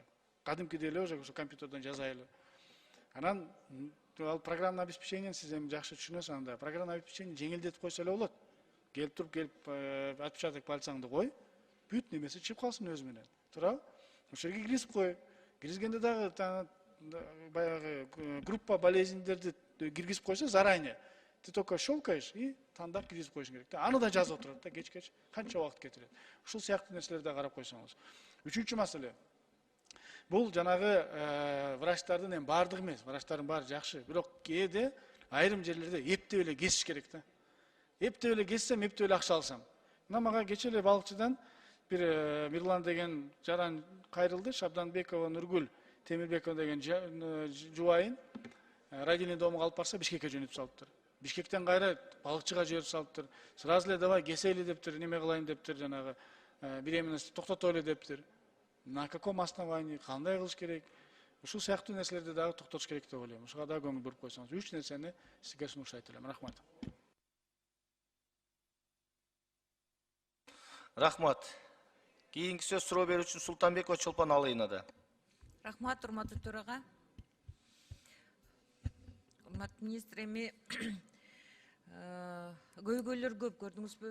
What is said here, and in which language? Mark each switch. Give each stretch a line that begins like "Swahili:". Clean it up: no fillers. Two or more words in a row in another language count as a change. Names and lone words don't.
Kyrgyz: Кадимкидей эле уже ошо компьютерден жазайлы. Анан ал
Russian: программный обеспечениени
Kyrgyz: сиз эми жакшы түшүнөсүз анда.
Russian: Программный обеспечение
Kyrgyz: жеңилдетип койсо эле болот. Келип
Russian: отпечаток пальцаңды
Kyrgyz: кой, бүт немеси чыгып калсын өзү менен. Туурабы? Ошол жерге киргизип кой. Киргизгенде дагы баягы
Russian: группа болезньдерди
Kyrgyz: киргизип койсо
Russian: заранее, ты только щелкаешь
Kyrgyz: и тандап киргизип коюшуң керек. Аны да жазып отурат да, кеч канча убакыт кетирет. Ушул сыяктуу нерселерди да карап койсоңуз. Үчүнчү маселе. Бул жанагы врачтардын эми баардыгы эмес, врачтардын баары жакшы, бирок кээде айрым жерлерде эптеп эле кесиш керек да. Эптеп эле кессем, эптеп эле акча алсам. Мына мага кече эле балыкчыдан бир Мирлан деген жаран кайрылды, Шабданбекова Нургүл Темирбекова деген жубайын
Russian: родильный домго
Kyrgyz: алып барса Бишкекке жөнөтүп салыптыр. Бишкектен кайра балыкчыга жиберип салыптыр. Сразу эле давай кесели дептир, неме кылайын дептир, жанагы беременность токтотолу дептир.
Russian: На каком основании,
Kyrgyz: кандай кылыш керек? Ушул сыяктуу нерселерди дагы токтотуш керек деп ойлойм. Ушуга дагы көңүл буруп койсоңуз. 3 нерсени сизге сунуштайт элем. Рахмат. Рахмат. Кийинки сөз суроо берүүчү Султанбекова Чолпон Алыйнада. Рахмат, урматтуу төрага. Урматтуу министр, эми көйгөйлөр көп көрдүңүзбү?